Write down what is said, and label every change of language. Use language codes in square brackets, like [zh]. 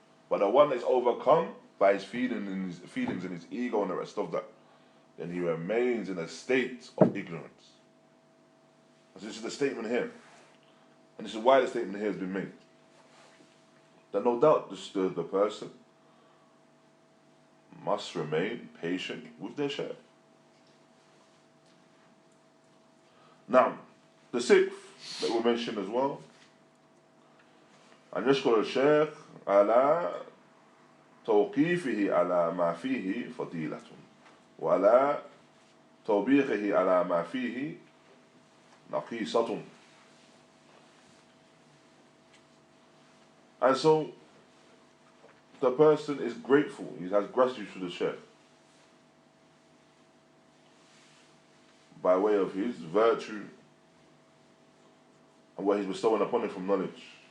[en] But the one that is overcome by his feelings and his ego and the rest of that, then he remains in a state of ignorance. So this is the statement here. And this is why the statement here has been made. That no doubt the person must remain patient with their shaykh. Now, the sixth that we mentioned as well, [ar] أن يشكر الشيخ على توقيفه على ما فيه فضيلة وعلى توبيخه على ما فيه نقيصة. [en] And so, the person is grateful, he has gratitude for the shaykh by way of his virtue and what he's bestowing upon him from knowledge.